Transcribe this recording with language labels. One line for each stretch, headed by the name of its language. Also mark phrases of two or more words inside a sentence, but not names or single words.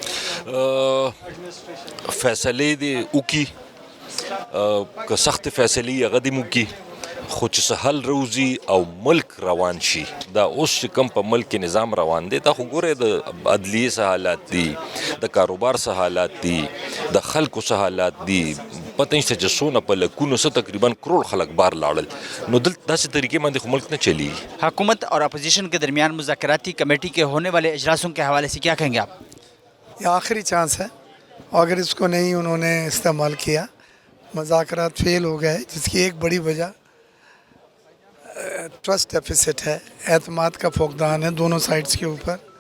Pashto: فیصلې دې وکړي، که سختې فیصلې هغه دې وکړي، خو چې څه حل روزي او ملک روان شي. دا اوس چې کوم په ملک کې نظام روان دی دا خو ګورئ د عدلیې څه حالات دي، د کاروبار څه حالات دي، د خلکو څه حالات دي، پته نشته چې څونه په لکونو څه تقریبا کروڑ خلک بار لاړل. نو دلته داسې طریقے باندې خو ملک نہ چلیږي.
Urdu: حکومت اور اپوزیشن کے درمیان مذاکراتی کمیٹی کے ہونے والے اجلاسوں کے حوالے سے کیا کہیں گے آپ؟ یہ آخری چانس ہے، اور اگر اس کو نہیں انہوں نے استعمال کیا، مذاکرات فیل ہو گئے، جس کی ایک بڑی وجہ
English: trust deficit
Urdu: ہے، اعتماد کا فقدان ہے دونوں سائڈز کے اوپر.